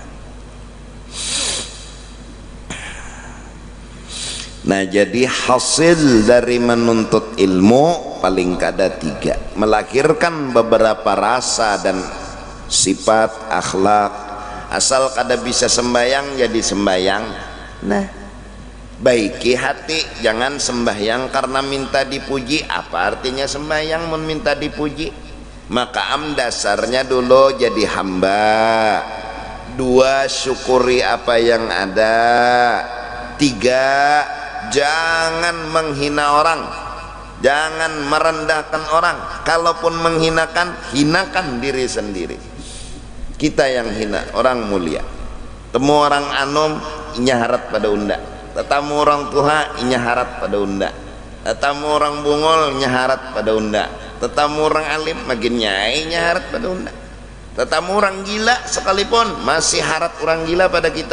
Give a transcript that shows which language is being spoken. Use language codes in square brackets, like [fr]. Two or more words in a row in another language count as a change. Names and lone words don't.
[id] Nah, jadi hasil dari menuntut ilmu paling kada tiga, melahirkan beberapa rasa dan sifat akhlak. Asal kada bisa sembayang jadi sembayang. Nah, baiki hati, jangan sembahyang karena minta dipuji. Apa artinya sembahyang mun minta dipuji? Maka dasarnya dulu jadi hamba. Dua, syukuri apa yang ada. Tiga, jangan menghina orang, jangan merendahkan orang. Kalaupun menghinakan, hinakan diri sendiri. Kita yang hina orang mulia. [bjn] Temu orang anom, inya harat pada unda. Tetamu orang tua, inya harat pada unda. Tetamu orang bungol, inya harat pada unda. Tetamu orang alim, makin nyai, inya harat pada unda. [id] Tetamu orang gila sekalipun masih harat orang gila pada kita.